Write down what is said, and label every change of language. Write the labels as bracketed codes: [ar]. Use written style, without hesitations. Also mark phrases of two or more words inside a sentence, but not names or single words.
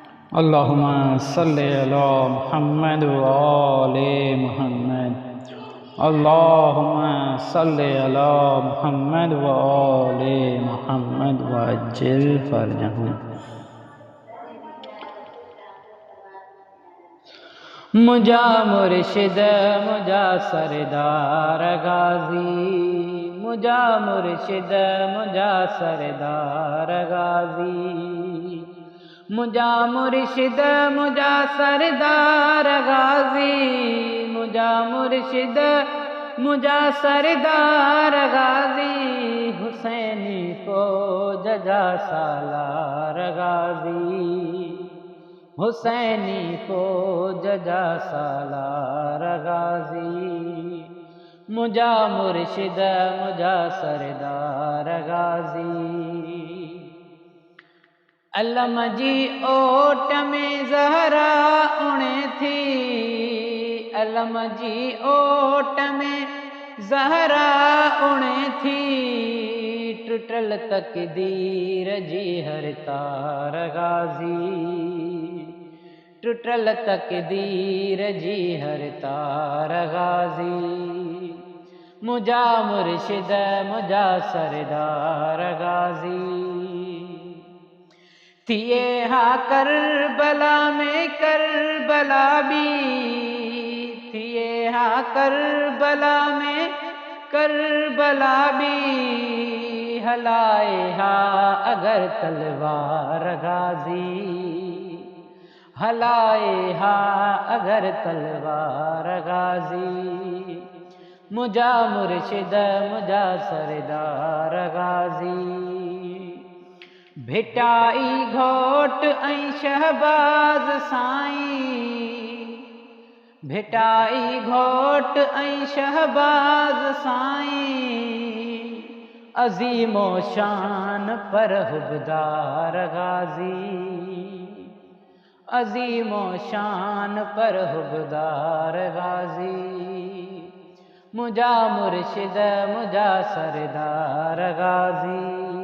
[ar] اللهم صل على محمد وآل محمد. اللهم صل على محمد وآل محمد وعجل فرجهم. [sd] मुजा मुर्शिद मुजा सरदार गाजी, मुजा मुर्शिद मुजा सरदार गाजी, मुजा मुर्शिद मुजा सरदार गाजी, मुजा मुर्शिद मुजा सरदार गाजी, हुसैनी को जजा सालार गाजी, हुसैनी को जजा सालार गाजी, मुजा मुर्शिद मुजा सरदार गाजी। अलम जी ओट में ज़हरा उणे थी, अलम जी ओट में ज़हरा उणे थी, टुटल तकदीर जी हर तार गाजी, टुटल तकदीर जी हर तार गाजी, मुजा मुर्शिद मुजा सरदार गाजी। थिए हा करबला में करबला भी, थिए हा करबला में करबला भी, हलाए हा अगर तलवार गाजी, हलाए हा अगर तलवार गाजी, मुजा मुर्शिद मुजा सरदार गाजी। भिटाई घोट ऐं शहबाज साईं, भिटाई घोट ऐं शहबाज साईं, अज़ीमो शान पर हुबदार गाजी, अज़ीमो शान पर हुबदार गाजी, मुजा मुर्शिद मुजा सरदार गाजी।